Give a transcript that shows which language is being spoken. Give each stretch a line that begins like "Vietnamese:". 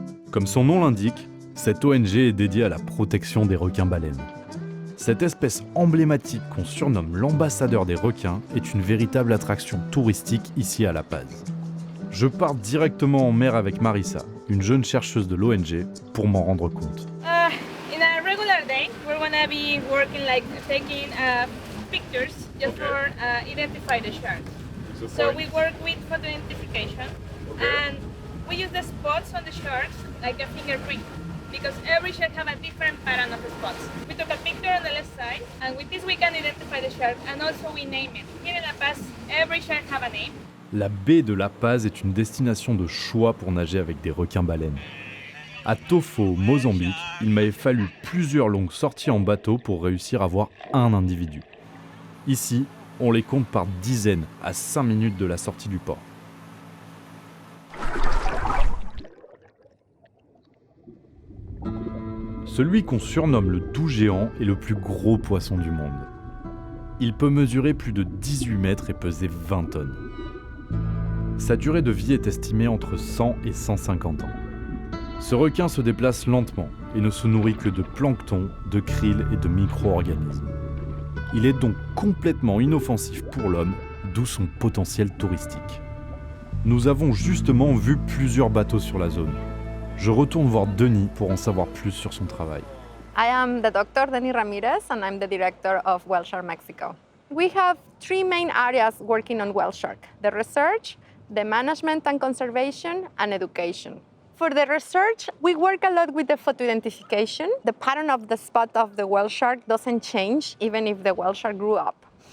French: Comme son nom l'indique, cette ONG est dédiée à la protection des requins-baleines. Cette espèce emblématique qu'on surnomme l'ambassadeur des requins est une véritable attraction touristique ici à La Paz. Je pars directement en mer avec Marissa, une jeune chercheuse de l'ONG, pour m'en rendre compte.
English: In a regular day, we're gonna be working like taking pictures just for identify the shark. So we work with photo identification, and we use the spots on the sharks like a fingerprint, because every shark have a different pattern of the spots. We took a picture on the left side, and with this we can identify the shark, and also we name it. Here in La Paz, every shark have a name.
French: La baie de La Paz est une destination de choix pour nager avec des requins-baleines. À Tofo, au Mozambique, il m'avait fallu plusieurs longues sorties en bateau pour réussir à voir un individu. Ici, on les compte par dizaines à 5 minutes de la sortie du port. Celui qu'on surnomme le doux géant est le plus gros poisson du monde. Il peut mesurer plus de 18 mètres et peser 20 tonnes. Sa durée de vie est estimée entre 100 et 150 ans. Ce requin se déplace lentement et ne se nourrit que de plancton, de krill et de micro-organismes. Il est donc complètement inoffensif pour l'homme, d'où son potentiel touristique. Nous avons justement vu plusieurs bateaux sur la zone. Je retourne voir Denis pour en savoir plus sur son travail.
English: I am the Dr. Denny Ramirez, and I'm the director of Whale Shark Mexico. We have three main areas working on whale shark: the research, the management and conservation, and education. For the research, we work a lot with the photo identification. The pattern of the spot of the whale shark doesn't change even if the whale shark grew up.